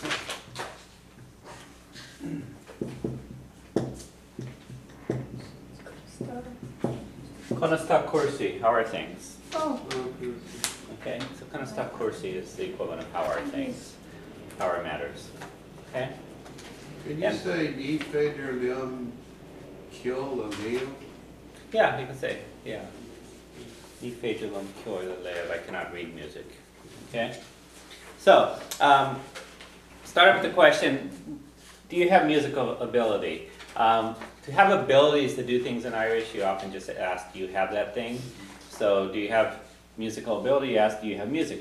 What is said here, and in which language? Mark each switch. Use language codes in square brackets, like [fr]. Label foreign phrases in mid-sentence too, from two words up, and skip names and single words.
[ga] Konasta Cúrsaí, [en] how are things? Oh. Okay, so [ga] Konasta Cúrsaí [en] is the equivalent of how are things, how are matters. Okay? Can you say [ga] Ní féidir liom ceoil a léamh? [en] Yeah, you can say, yeah. [ga] Ní féidir liom ceoil a léamh, [en] I cannot read music. Okay? So, start up with the question, do you have musical ability? To have abilities to do things in Irish, you often just ask, do you have that thing? So, do you have musical ability? You ask, do you have music?